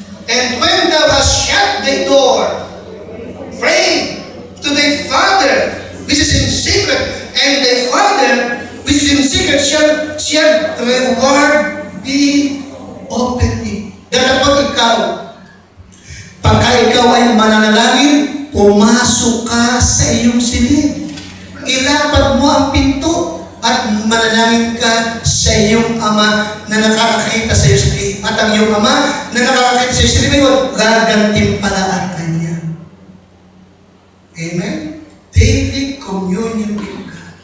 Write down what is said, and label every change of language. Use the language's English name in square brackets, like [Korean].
[English] And when thou hast shut the door, pray to thy Father, which is in secret, and thy Father, which is in secret, shall reward thee openly. [Filipino] Dapat ikaw, pagka ikaw ay mananalangin, pumasok ka sa iyong silid. Ilapad mo ang pinto at manalangin ka sa iyong Ama na nakakakita sa iyo sa silid. At ang iyong Ama na nakakakita sa iyo sa silid, gagantimpalaan ka niya. [English] Amen? Daily communion with God.